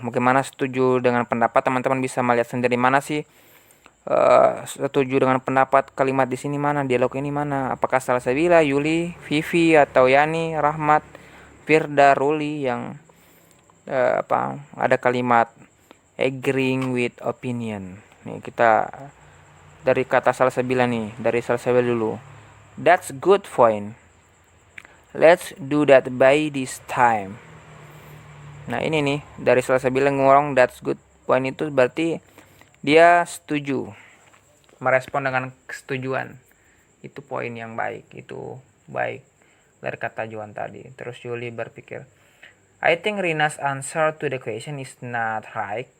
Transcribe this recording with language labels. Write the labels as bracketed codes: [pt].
[id] Bagaimana setuju dengan pendapat, teman-teman bisa melihat sendiri mana sih setuju dengan pendapat kalimat di sini, mana dialog ini, mana apakah Salsabila, Yuli, Vivi, atau Yani, Rahmat, Firda, Ruli yang ada kalimat agreeing with opinion. Nih kita dari kata Salsabila nih, dari Salsabila dulu. [en] That's good point. Let's do that by this time. [id] Nah ini nih dari Salsabila ngomong [en] that's good point, [id] itu berarti dia setuju, merespon dengan kesetujuan. Itu poin yang baik, itu baik dari kata Johan tadi. Terus Yuli berpikir, [en] I think Rina's answer to the question is not right.